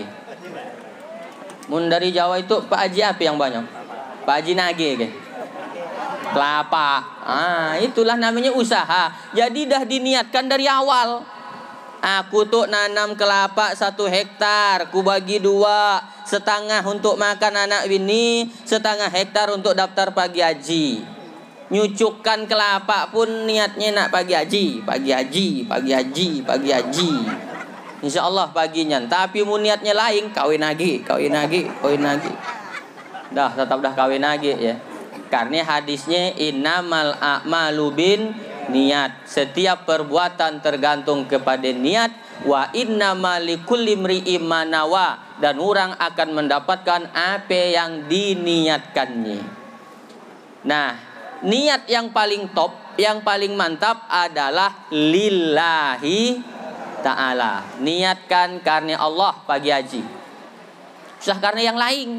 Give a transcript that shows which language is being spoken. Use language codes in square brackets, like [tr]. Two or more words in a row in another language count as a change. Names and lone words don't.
[ms] Mun dari Jawa itu Pak Haji apa yang banyak? Pak Haji nage ke? Kelapa. Ah, itulah namanya usaha. Jadi dah diniatkan dari awal. Aku tuh nanam kelapa 1 hektar, ku bagi 2, setengah untuk makan anak bini, setengah hektar untuk daftar pagi haji. Nyucukkan kelapa pun niatnya nak pagi haji, pagi haji, pagi haji, pagi haji. [ar] إن شاء الله [ms] paginya. Tapi mu niatnya lain, kawin lagi, kawin lagi, kawin lagi. Dah tetap dah kawin lagi ya. Karena hadisnya [ar] إنما الأعمال بالنيات. [ms] Setiap perbuatan tergantung kepada niat. [ar] وإنما لكل امرئ ما نوى. [ms] Dan orang akan mendapatkan apa yang diniatkannya. Nah, niat yang paling top, yang paling mantap adalah [ar] لله تعالى. [ms] Niatkan karena Allah pagi haji. Susah karena yang lain.